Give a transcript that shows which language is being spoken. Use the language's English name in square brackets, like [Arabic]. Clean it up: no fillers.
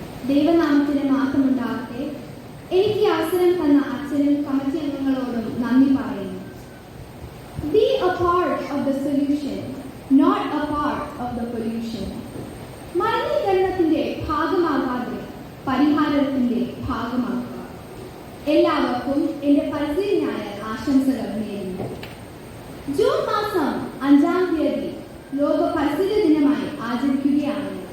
[Malayalam] ദൈവനാമത്തിന് മാത്രമുണ്ടാകട്ടെ. എനിക്ക് ഈ അവസരം തന്ന അച്ഛനും കമ്മിറ്റി അംഗങ്ങളോടും നന്ദി പറയുന്നു. [English] Be a part of the solution, not a part of the pollution. [Malayalam] മലിനീകരണത്തിന്റെ ഭാഗമാകാതെ പരിഹാരത്തിന്റെ ഭാഗമാക്കുക. എല്ലാവർക്കും എൻ്റെ പരിസ്ഥിതി ഞായർ ആശംസകൾ നേരുന്നു. ജൂൺ മാസം 5-ാം തീയതി ലോക പരിസ്ഥിതി ദിനമായി ആചരിക്കുകയാണ്.